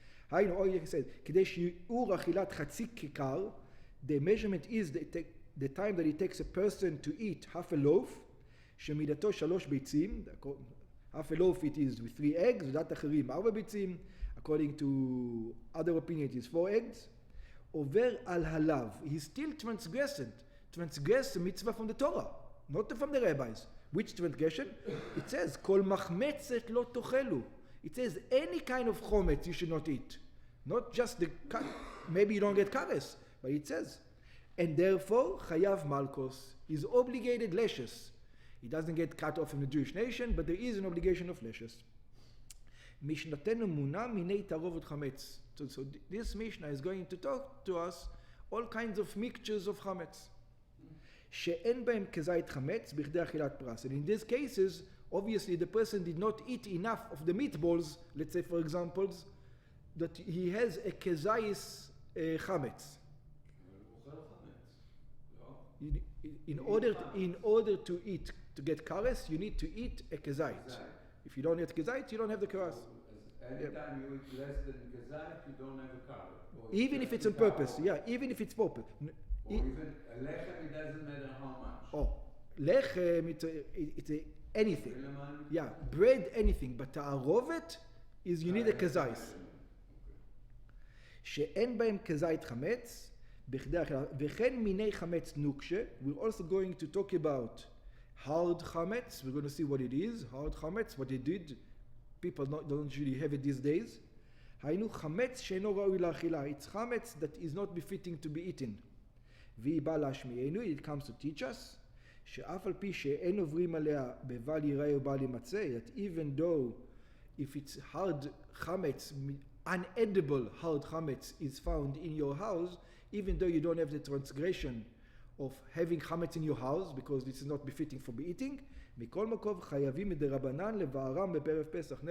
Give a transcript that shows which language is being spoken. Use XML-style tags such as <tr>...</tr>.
<he>היינו,</he> <en>or you said,</en> <he>כדי שיעור אכילת חצי כיכר,</he> <en>the measurement is the time that it takes a person to eat half a loaf,</en> <he>שמידתו 3 ביצים,</he> <en>half a loaf it is with 3 eggs,</en> <he>ודת אחרים 4 ביצים,</he> <en>according to other opinions it is 4 eggs,</en> <he>עובר על הלאו,</he> <en>he's still transgressed a mitzvah from the Torah, not from the rabbis. Which transgression? It says,</en> <he>כל מחמצת לא תאכלו.</he> <en>It says, any kind of chometz you should not eat. Not just the, maybe you don't get kares, but it says, and therefore,</en> <he>chayav malkos,</he> <en>is obligated leshes. He doesn't get cut off from the Jewish nation, but there is an obligation of leshes.</en> <he>משנתנו מונה מיני תערובת חמץ.</he> <en>So this Mishnah is going to talk to us all kinds of mixtures of chametz.</en> <he>שאין בהם כזית חמץ בכדי אכילת פרס.</he> <en>And in these cases, obviously the person did not eat enough of the meatballs, let's say for example, that he has a kezais chametz. In order to eat, to get kares, you need to eat a kezait. If you don't eat kezait, you don't have the kares. Anytime you eat less than kezait, you don't have a kares. Even if it's on purpose, yeah, even if it's purpose. Or even a lechem, it doesn't matter how much. Oh, lechem, it's anything. Yeah, bread, anything. But ta'arovet is you need a kazais.</en> <he>שאין בהם כזית חמץ, וכן מיני חמץ נוקשה.</he> <en>We're also going to talk about hard chametz. We're going to see what it is, hard chametz, what they did. People don't usually have it these days.</en> <he>היינו חמץ שאינו ראוי לאכילה.</he> <en>It's chametz that is not befitting to be eaten.</en> <he>והיא באה להשמיענו,</he> <en>it comes to teach us,</en> <he>שאף על פי שאין עוברים עליה בבל יראה ובל ימצא,</he> <en>that even though if it's hard chametz, unedible hard chametz is found in your house, even though you don't have the transgression of having chametz in your house, because this is not befitting for be eating,</en> <he>מכל מקום חייבים מדרבנן לבערם בפרב פסח.</he>